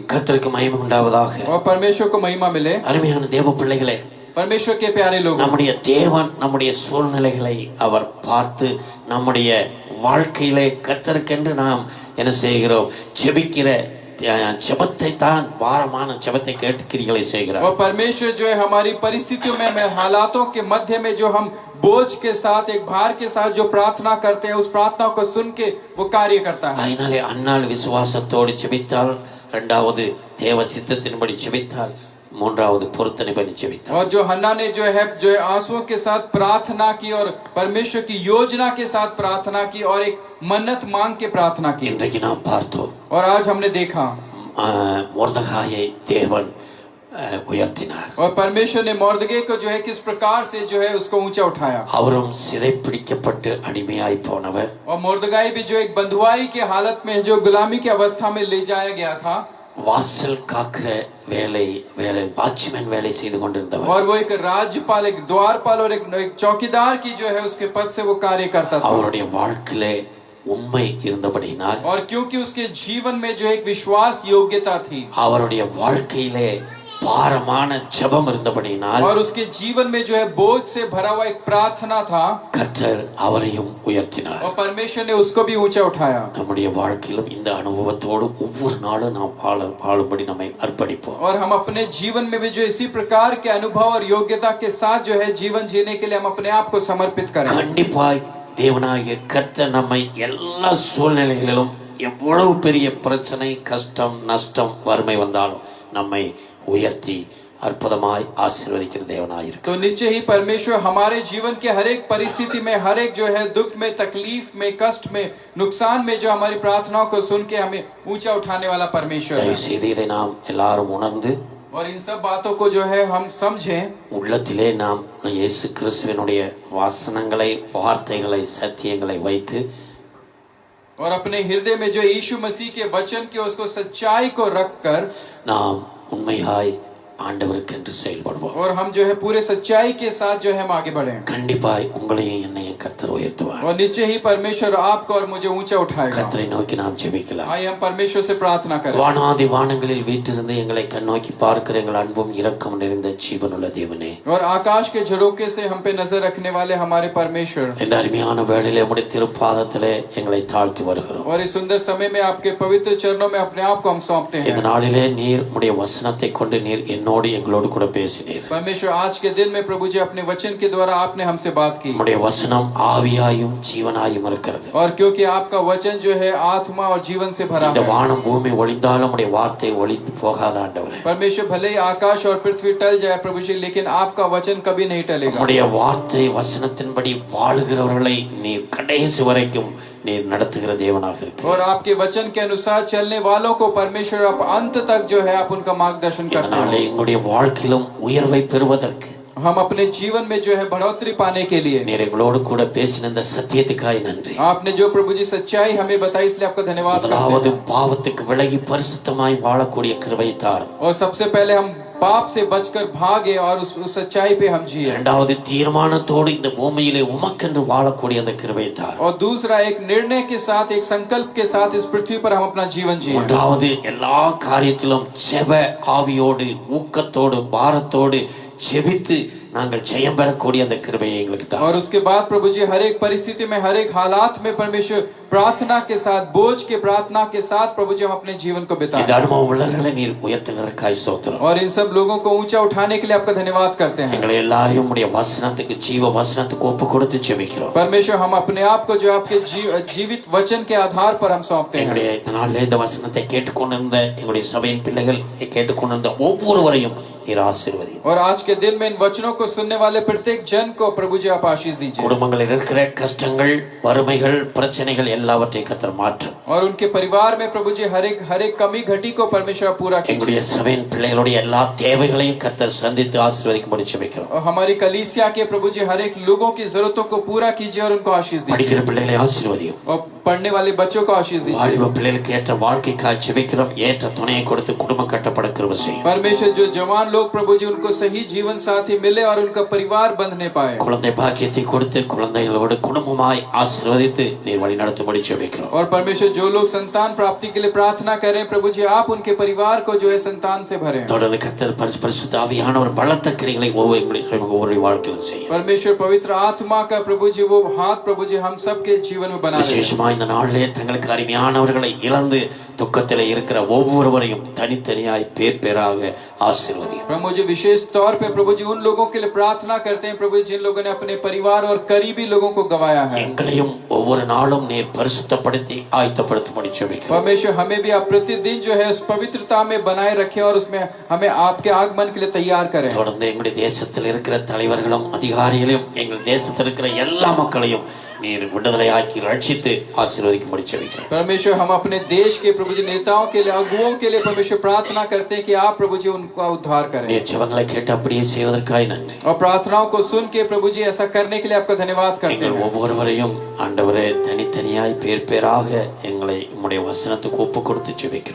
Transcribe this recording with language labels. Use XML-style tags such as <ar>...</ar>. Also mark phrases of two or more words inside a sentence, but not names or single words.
<ta>கர்த்தருக்கு மகிமை உண்டாவதாக.</ta> <hi>और परमेश्वर को महिमा मिले.</hi> <ta>அருமையான தேவ பிள்ளைகளே,</ta> <hi>परमेश्वर के प्यारे लोग,</hi> <ta>நம்முடைய தேவன் நம்முடைய சூழ்நிலைகளை அவர் பார்த்து நம்முடைய வாழ்க்கையிலே கர்த்தருக்கென்று நாம் என்ன செய்கிறோம், ஜெபிக்கிற ஜெபத்தை தான் பாரமான ஜெபத்தை கேட்கிறீர்களே செய்கிறார்.</ta> <hi>और परमेश्वर जो है हमारी परिस्थितियों में हालातों के मध्य में जो हम बोझ के साथ एक भार के साथ जो प्रार्थना करते हैं, उस प्रार्थना को सुन के वो कार्य करता है.</hi> <ta>அதனாலே அன்னாள் விசுவாசத்தோடு ஜெபித்தாள், இரண்டாவது தேவ சித்தத்தின்படி ஜெபித்தாள், மூன்றாவது பொருத்தனை பண்ணி ஜெபித்தாள்.</ta> <hi>और जो हन्ना ने जो है आंसुओं के साथ प्रार्थना की और परमेश्वर की योजना के साथ प्रार्थना की और एक मन्नत मांग के प्रार्थना की.</hi> <ta>இன்றைக்கு நாம் பார்த்தோம்,</ta> <hi>और आज हमने देखा</hi> <ta>மொர்தெகாயை தேவன் உயர்த்தினார்.</ta> <hi>और परमेश्वर ने मोर्दगे को जो है किस प्रकार से जो है उसको ऊंचा उठाया.</hi> <ta>அவரும் சிறைப்பிடிக்கப்பட்டு அடிமையாய் போனவர்.</ta> <hi>और मोर्दगाई भी जो एक बंधुआई के हालत में जो गुलामी की अवस्था में ले जाया गया था.</hi> <ta>வாசல் காக்கிற வேலை வாட்ச்மேன் வேலை செய்து கொண்டிருந்தவர்.</ta> <hi>और वो एक राज्यपाल, एक द्वारपाल और एक चौकीदार की जो है उसके पद से वो कार्य करता था.</hi> <ta>அவருடைய வாழ்க்கையிலே உண்மை இருந்தபடியினால்,</ta> <hi>और क्योंकि उसके जीवन में जो एक विश्वास योग्यता थी,</hi> <ta>அவருடைய வாழ்க்கையிலே பாரமான ஜெபம் இருந்தபடியினால்,</ta> <hi>और उसके जीवन में जो है बोझ से भरा हुआ एक प्रार्थना था,</hi> <ta>கர்த்தர் அவரையும் உயர்த்தினார்.</ta> <hi>और परमेश्वर ने उसको भी ऊंचा उठाया.</hi> <ta>நம்முடைய வாழ்க்கையிலும் இந்த அனுபவத்தோடு ஒவ்வொரு நாளும் நாம் வாழும்படி நம்மை அர்ப்பணிப்போம்.</ta> <hi>और हम अपने जीवन में भी जो इसी प्रकार के अनुभव और योग्यता के साथ जो है जीवन जीने के लिए हम अपने आप को समर्पित करें.</hi> <ta>கண்டிப்பாய் தேவனாகிய கர்த்தர் நம்மை எல்லா சூழ்நிலைகளிலும் எவ்வளவு பெரிய பிரச்சனை, கஷ்டம், நஷ்டம், வறுமை வந்தாலும் நம்மை உயர்த்தி அற்புதமாய் ஆசீர்வதிக்கிற தேவனாயிருக்கிறார்.</ta> <hi>तो निश्चय ही परमेश्वर हमारे जीवन के हर एक परिस्थिति में, हर एक जो है दुख में, तकलीफ में, कष्ट में, नुकसान में जो हमारी प्रार्थनाओं को सुन के हमें ऊंचा उठाने वाला परमेश्वर है.</hi> <ta>தயவு செய்து இதை நாம் எல்லாரும் உணர்ந்து</ta> <hi>और इन सब बातों को जो है हम समझें,</hi> <ta>உள்ளத்திலே நாம் இயேசு கிறிஸ்துவினுடைய வசனங்களை, வார்த்தைகளை, சத்தியங்களை வைத்து</ta> <hi>और अपने हृदय में जो यीशु मसीह के वचन के उसको सच्चाई को रखकर</hi> <ta>நாம் உண்மையாய் ஆண்டவருக்கென்று செயல்படுவோம்.</ta> <hi>और हम जो है पूरे सच्चाई के साथ जो है हम आगे बढ़े.</hi> <ta>கண்டிப்பாய் உங்களையும் என்னையும் கர்த்தர் உயர்த்துவார்.</ta> <hi>और निश्चय ही परमेश्वर आपको और मुझे ऊंचा उठाएगा.</hi> <ta>கர்த்தரை நோக்கி நாம் ஜெபிக்கலாம்.</ta> <hi>आइए हम परमेश्वर से प्रार्थना करें.</hi> <ta>வானாதி வானங்களில் வீற்றிருந்து எங்களை கண்ணோக்கி பார்க்கிற எங்கள் அன்பும் இரக்கம் நிறைந்த ஜீவனுள்ள தேவனே,</ta> <hi>और आकाश के झरोके से हम पे नजर रखने वाले हमारे परमेश्वर,</hi> <ta>இந்த அருமையான வேளையிலே உம்முடைய திருப்பாதத்திலே எங்களை தாழ்த்தி வருகிறோம்.</ta> <hi>और इस सुंदर समय में आपके पवित्र चरणों में अपने आप को हम सौंपते</hi> <ta>இந்த</ta> <hi>हैं.</hi> <ta>நாளிலே நீர் உம்முடைய வசனத்தை கொண்டு நீர் என்னோடு எங்களோடு கூட பேசினீர்.</ta> <hi>परमेश्वर आज के दिन में प्रभु जी अपने वचन के द्वारा आपने हमसे बात की.</hi> <ta>உம்முடைய வசனம் ஆவியாயும் ஜீவனாயும் இருக்கிறது.</ta> <hi>और क्योंकि आपका वचन जो है आत्मा और जीवन से भरा</hi> <ta>இந்த</ta> <hi>है.</hi> <ta>வானம் பூமி ஒளிந்தாலும் உம்முடைய வார்த்தை ஒளிந்து போகாத ஆண்டவரே.</ta> <hi>परमेश्वर भले ही आकाश और पृथ्वी टल जाए प्रभु जी, लेकिन आपका वचन कभी नहीं टलेगा.</hi> <ta>உம்முடைய வார்த்தை வசனத்தின்படி வாழுகிறவர்களை நீர் கடைசி வரைக்கும் நீர் நடத்துகிற தேவனாக இருக்கிறீர்.</ta> <hi>और आपके वचन के अनुसार चलने वालों को परमेश्वर आप अंत तक जो है आप उनका मार्गदर्शन करते</hi> <ta>இதனாலே</ta> <hi>हैं.</hi> <ta>எங்களுடைய வாழ்க்கையிலும் உயர்வை பெறுவதற்கு</ta> <hi>हम अपने जीवन में जो है बढ़ोतरी पाने के लिए</hi> <ta>நீர் எங்களோடு கூட பேசின இந்த சத்தியத்துக்காய் நன்றி.</ta> <hi>आपने जो प्रभु जी सच्चाई हमें बताई, इसलिए आपका धन्यवाद करते</hi> <ta>முதலாவது</ta> <hi>हैं.</hi> <ta>பாவத்துக்கு விலகி பரிசுத்தமாய் வாழக்கூடிய கிருபை தாரும்.</ta> <hi>और सबसे पहले हम पाप से बचकर भागे और उस सच्चाई पे हम जिए.</hi> <ta>இரண்டாவது தீர்மானத்தோடு இந்த பூமியிலே உமக்கென்று வாழக்கூடிய அந்த கிருபை தாரும்.</ta> <hi>और दूसरा एक निर्णय के साथ, एक संकल्प के साथ इस पृथ्वी पर हम अपना जीवन जिए.</hi> <ta>மூன்றாவது எல்லா காரியத்திலும் ஜெப ஆவியோடு, ஊக்கத்தோடு, பாரத்தோடு ஜெபித்து நாங்கள் ஜெயம் பெறக்கூடிய அந்த கிருபையை எங்களுக்கு தாரும்.</ta> <hi>और उसके बाद प्रभु जी हर एक परिस्थिति में, हर एक हालात में परमेश्वर प्रार्थना के साथ, बोझ के प्रार्थना के साथ प्रभु जी हम अपने जीवन को</hi> <ta>இந்த</ta> <hi>बिताएं.</hi> <ta>அனுபவம் உள்ளவர்களை நீர் உயர்த்துகிறதற்காய் ஸ்தோத்திரம்.</ta> <hi>और इन सब लोगों को ऊंचा उठाने के लिए आपका धन्यवाद करते हैं.</hi> <ta>எங்களை எல்லாரையும் உடைய வசனத்துக்கு, ஜீவ வசனத்துக்கு ஒப்பு கொடுத்து ஜெபிக்கிறோம்.</ta> <hi>परमेश्वर हम अपने आप को जो आपके जीवित वचन के आधार पर हम सौंपते हैं.</hi> <ta>எங்களுடைய இந்த நாளிலே இந்த வசனத்தை கேட்டுக்கொண்டிருந்த எங்களுடைய சபையின் பிள்ளைகள், கேட்டுக்கொண்டிருந்த ஒவ்வொருவரையும் நீர் ஆசீர்வதி.</ta> <hi>और आज के दिन में इन वचनों को सुनने वाले प्रत्येक जन को प्रभु जी आप आशीष दीजिए.</hi> <ta>குடும்பங்களில் இருக்கிற கஷ்டங்கள், வறுமைகள், பிரச்சனைகள் எல்லாவற்றையும் கர்த்தர் மாற்றும்.</ta> <hi>और उनके परिवार में प्रभु जी हर एक कमी घटी को परमेश्वर पूरा कीजिए.</hi> <ta>எங்களுடைய சபையின் பிள்ளைகளுடைய எல்லா தேவைகளையும் கர்த்தர் சந்தித்து ஆசீர்வதிக்கும்படி ஜெபிக்கிறோம்.</ta> <hi>और हमारी कलीसिया के प्रभु जी हर एक लोगों की जरूरतों को पूरा कीजिए और उनको आशीष दीजिए.</hi> <ta>படிக்கிற பிள்ளைகளை ஆசீர்வதியும்.</ta> <hi>और पढ़ने वाले बच्चों को आशीष दीजिए।</hi> <ta>வாலிப பிள்ளைகளுக்கு ஏற்ற வாழ்க்கைக்காய் ஜெபிக்கிறோம். ஏற்ற துணையை கொடுத்து குடும்பம் கட்டப்பட கிருபை செய்யும்.</ta> <hi>परमेश्वर जो जवान लोग प्रभु जी उनको सही जीवन साथी मिले और उनका परिवार बंधने पाए।</hi> <ta>குழந்தை பாக்கியத்தை கொடுத்து குழந்தைகளோடு குடும்பமாய் ஆசீர்வதித்து நீர் வழி நடத்தும்படி ஜெபிக்கிறோம்.</ta> <hi>और परमेश्वर जो लोग संतान प्राप्ति के लिए प्रार्थना करें प्रभु जी आप उनके परिवार को जो है संतान से भरें।</hi> <ta>தொடர்ந்து கர்த்தர் பரிசுத்த ஆவியானவர் பலத்த கிரியைகளை ஒவ்வொரு வாழ்க்கையிலும் செய்யும்.</ta> <hi>परमेश्वर पवित्र आत्मा का प्रभु जी वो हाथ प्रभु जी हम सब के जीवन में बना</hi> <ta>விசேஷமாக இந்த நாளிலே தங்களுக்கு அருமையானவர்களை இழந்து துக்கத்திலே இருக்கிற ஒவ்வொருவரையும் தனித்தனியாய் பேர் பேராக ஆசீர்வதியும்.</ta> <hi>प्रभु जी विशेष तौर पे प्रभु जी उन लोगों के लिए प्रार्थना करते हैं प्रभु जी जिन लोगों ने अपने परिवार और करीबी लोगों को गवाया है।</hi> <ta>எங்களையும் ஒவ்வொரு நாளும் நீர் பரிசுத்தப்படுத்தி ஆயத்தப்படுத்தும்படி ஜெபிக்கிறோம்.</ta> <hi>परमेश्वर हमें भी आप प्रतिदिन जो है उस पवित्रता में बनाए रखें और उसमें हमें आपके आगमन के लिए तैयार करें।</hi> <ta>தொடர்ந்து எங்களுடைய தேசத்தில் இருக்கிற தலைவர்களும் அதிகாரிகளையும் எங்கள் தேசத்தில் இருக்கிற எல்லா மக்களையும் நீர் விடுதலையாக்கி ரட்சித்து ஆசீர்வதிக்கும்படி ஜெபிக்கிறோம்.</ta> <hi>परमेश्वर हम अपने देश के प्रभु जी नेताओं के लिए अगुओं के लिए परमेश्वर प्रार्थना करते हैं कि आप प्रभु जी उनका उद्धार करें।</hi> <ta>நீர் ஜெபங்களை கேட்டு அப்படியே செய்வதற்காய் நன்றி.</ta> <hi>और प्रार्थनाओं को सुन के प्रभु जी ऐसा करने के लिए आपका धन्यवाद करते</hi> <ta>எங்கள்</ta> <hi>हैं।</hi> <ta>ஒவ்வொருவரையும் ஆண்டவரே தனித்தனியாய் பேர் பேராக எங்களை உம்முடைய வசனத்துக்கு ஒப்பு கொடுத்து ஜெபிக்கிறோம்.</ta>